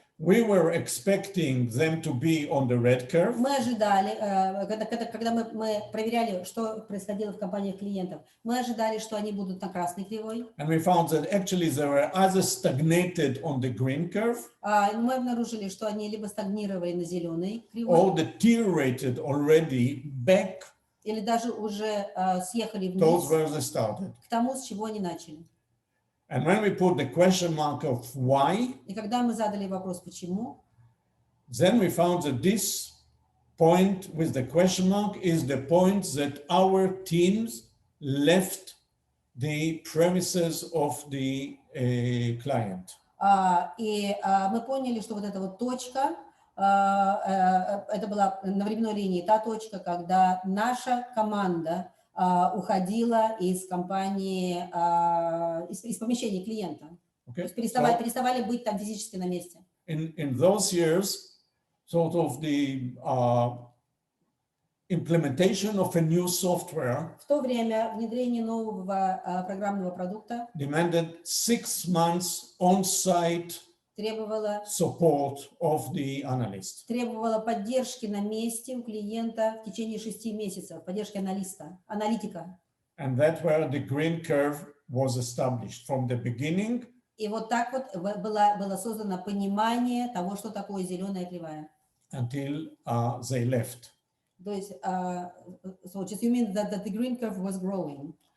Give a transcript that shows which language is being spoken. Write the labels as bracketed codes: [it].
[en] we were expecting them to be on the red curve. [ru] Мы ожидали, когда мы проверяли, что происходило в компаниях клиентов, мы ожидали, что они будут на красной кривой. [en] And we found that actually they were either stagnated on the green curve, [ru] Мы обнаружили, что они либо стагнировали на зеленой кривой, [en] or deteriorated already back [ru] или даже уже съехали [en] towards [ru] вниз [en] where they started. [ru] к тому, с чего они начали. [en] And when we put the question mark of why, [ru] И когда мы задали вопрос «почему?», [en] then we found that this point with the question mark is the point that our teams left the premises of the client. [ru] И мы поняли, что вот эта вот точка, это была на временной линии та точка, когда наша команда уходила из компании, из помещения клиента. То есть переставали быть там физически на месте. [en] In those years, sort of the implementation of a new software [ru] В то время внедрение нового программного продукта [en] demanded 6 months on-site [ru] требовало [en] support of the analyst. [ru] Требовало поддержки на месте у клиента в течение 6 месяцев, поддержки аналитика. [en] And that's where the green curve was established from the beginning. [ru] И вот так вот было создано понимание того, что такое зеленая кривая. [en] Until they left. [ru] То есть, [en] so just you mean that the green curve was growing.